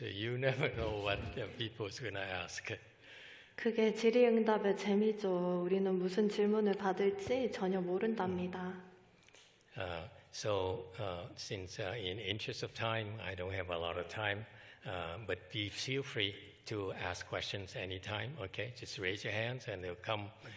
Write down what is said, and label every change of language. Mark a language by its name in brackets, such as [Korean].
[English] You never know what people is going to ask. [Korean] 그게 질의응답의 재미죠. 우리는 무슨 질문을 받을지 전혀 모른답니다. [English] So since in interest of time, I don't have a lot of time, but feel free to ask questions anytime, okay? Just raise your hands and they'll come.